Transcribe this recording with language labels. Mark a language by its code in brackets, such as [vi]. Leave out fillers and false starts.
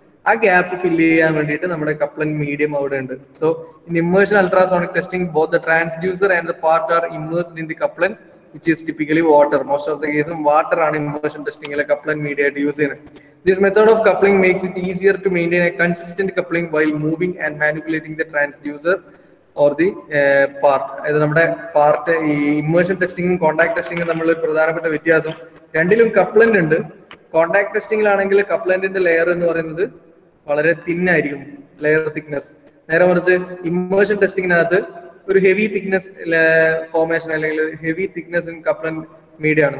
[ml] ആ gap fill ചെയ്യാൻ വേണ്ടിയിട്ട് നമ്മുടെ കപ്ലന്റ് മീഡിയം അവിടെ ഉണ്ട്. [en] So in immersion ultrasonic testing both the transducer and the part are immersed in the couplant which is typically water. Most of the cases water [ml] ആണ് [en] immersion testing [ml] ലെ [en] couplant media [ml] ആയിട്ട് [en] use [ml] ചെയ്യുന്നത്. [en] This method of coupling makes it easier to maintain a consistent coupling while moving and manipulating the transducer or the part. [ml] അതായത് നമ്മുടെ part ഈ immersion ടെസ്റ്റിംഗും contact ടെസ്റ്റിംഗും തമ്മിലുള്ള ഒരു പ്രധാനപ്പെട്ട വ്യത്യാസം, രണ്ടിലും കപ്ലന്റ് ഉണ്ട്. കോണ്ടാക്ട് ടെസ്റ്റിംഗിലാണെങ്കിൽ കപ്ലന്റിന്റെ ലെയർ എന്ന് പറയുന്നത് വളരെ തിൻ ആയിരിക്കും, ലെയർ തിക്നെസ്. നേരെ മറിച്ച് ഇമ്മേർഷൻ ടെസ്റ്റിങ്ങിനകത്ത് ഒരു ഹെവി തിക്നെസ് ഫോർമേഷൻ അല്ലെങ്കിൽ ഹെവി തിക്നെസ് ഇൻ കപ്ലന്റ് മീഡിയ ആണ്.